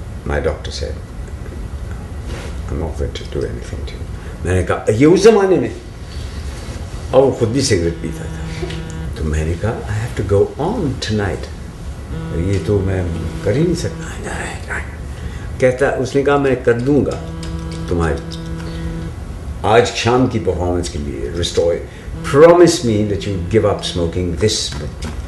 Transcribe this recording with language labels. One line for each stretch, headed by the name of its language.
English: My doctor said, I'm not going to do anything to you.
Urdu: میں نے کہا یہ اس زمانے میں, اور وہ خود بھی سگریٹ پیتا تھا. تو میں نے کہا
English: I have to go on tonight.
Urdu: یہ تو میں کر ہی نہیں سکتا. کہتا, اس نے کہا میں کر دوں گا تمہاری آج شام کی پرفارمنس کے لیے, restore,
English: promise me that you give up smoking this book.